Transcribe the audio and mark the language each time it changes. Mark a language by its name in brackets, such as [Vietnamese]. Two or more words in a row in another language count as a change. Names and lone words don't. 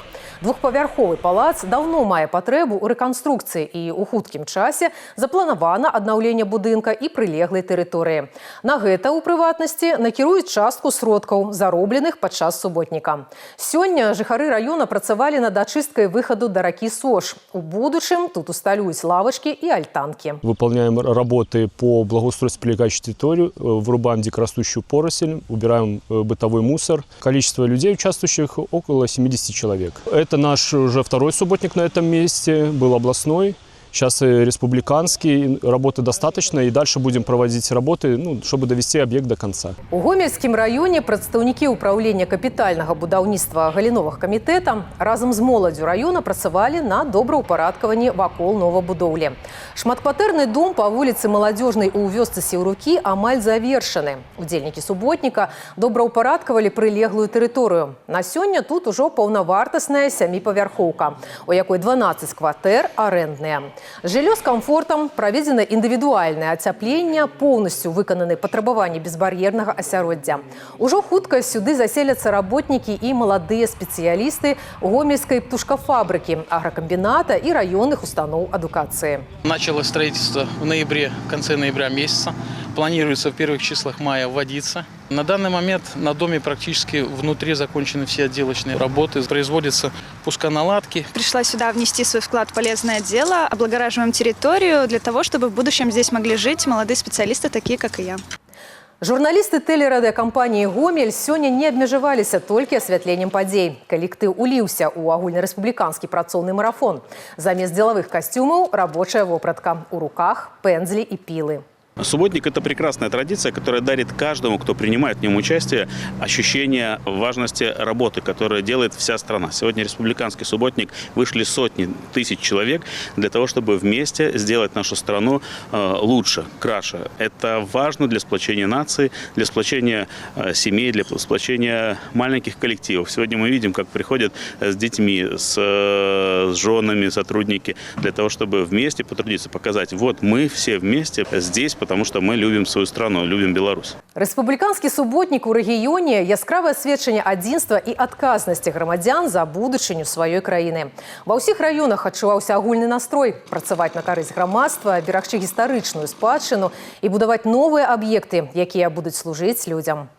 [Belarusian] Двухпавярховы палац даўно мае патрэбу ў рэканструкцыі і ў хуткім часе запланавана аднаўленне будынка і прылеглай тэрыторыі. На гэта, у прыватнасці, накіруюць частку сродкаў, заробленых падчас суботніка. Сёння жыхары раёна працавалі над ачысткай выхаду да ракі Сош. У будучым тут усталююць лавачкі і альтанкі. [Russian] Выполняем работы по благоустройству прилегающей территории, вырубаем дикорастущую поросль, убираем бытовой мусор. Количество людей, участвующих, около 70 человек. Это наш уже второй субботник на этом месте, был областной. Сейчас и республиканский, работы достаточно, и дальше будем проводить работы, чтобы довести объект до конца. [Belarusian] У Гомельскім раёне прадстаўнікі ўправлення капітальнага будаўніцтва галіновых камітэта разам з моладдзю раёна працавалі на добраўпарадкаванні вакол новабудоўлі. Шматкватэрны дом па вуліцы Маладзёжнай у вёсцы Сеўрукі амаль завершаны. Удзельнікі суботніка добраўпарадкавалі прылеглую тэрыторыю. На сёння тут ужо паўнавартасная 7павярхоўка, у якой 12 кватэр арэндныя. Жыллё з камфортам, праведзена індывідуальнае ацяпленне, поўнасцю выкананы патрабаванні безбар'ернага асяроддзя. Ужо хутка сюды заселяцца работнікі і маладыя спецыялісты гомельскай птушкафабрыкі, агракамбіната і раённых устаноў адукацыі. [Russian] Началось строительство в ноябре, в конце ноября месяца. Планируется в первых числах мая вводиться. На данный момент на доме практически внутри закончены все отделочные работы. Производятся пусконаладки. Пришла сюда внести свой вклад в полезное дело. Облагораживаем территорию для того, чтобы в будущем здесь могли жить молодые специалисты, такие как и я. [Belarusian] Журналісты тэлерадыакампаніі «Гомель» сёння не абмежаваліся толькі асвятленнем падзей. Калектыў уліўся ў агульнарэспубліканскі працоўны марафон. Замест дзелавых касцюмаў – рабочая вопратка. У руках пэндзлі і пілы. [Russian] Субботник – это прекрасная традиция, которая дарит каждому, кто принимает в нем участие, ощущение важности работы, которую делает вся страна. Сегодня республиканский субботник вышли сотни тысяч человек для того, чтобы вместе сделать нашу страну лучше, краше. Это важно для сплочения нации, для сплочения семей, для сплочения маленьких коллективов. Сегодня мы видим, как приходят с детьми, с женами сотрудники, для того, чтобы вместе потрудиться, показать, вот мы все вместе здесь, потому что мы любим свою страну, любим Беларусь. [Belarusian] Рэспубліканскі суботнік у рэгіёне – яскравае сведчанне адзінства і адказнасці грамадзян за будучыню сваёй краіны. Ва ўсіх раёнах адчуваўся агульны настрой – працаваць на карысць грамадства, берагчы гістарычную спадчыну і будаваць новыя аб'екты, якія будуць служыць людзям.